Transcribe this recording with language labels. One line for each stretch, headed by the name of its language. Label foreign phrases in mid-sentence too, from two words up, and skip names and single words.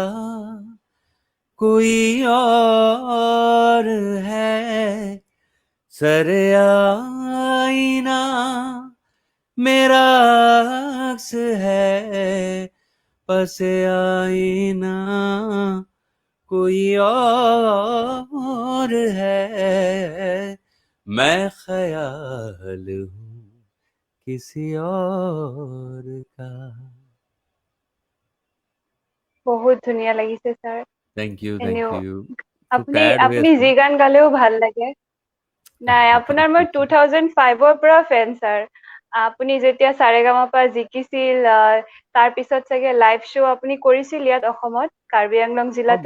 Urdu: کوئی اور ہے، سر آئینہ میرا عکس ہے، پس آئینہ کوئی اور ہے، میں خیال ہوں کسی اور کا.
Assamese: বহুত ধুনীয়া লাগিছে স্যাৰ।
English: Thank you
Assamese: এনেও খুব আপুনি টায়াৰ্ড হৈ আপুনি আছো। যি গান গালেও ভাল লাগে। নাই, আপোনাৰ মই 2005ৰ পৰা ফেন স্যাৰ। আপুনি যেতিয়া সাৰেগামাপা জিকিছিল, তাৰপিছত চাগে
English: live show'
Assamese: আপুনি কৰিছিল ইয়াত অসমত, কাৰ্বি আংলং জিলাতো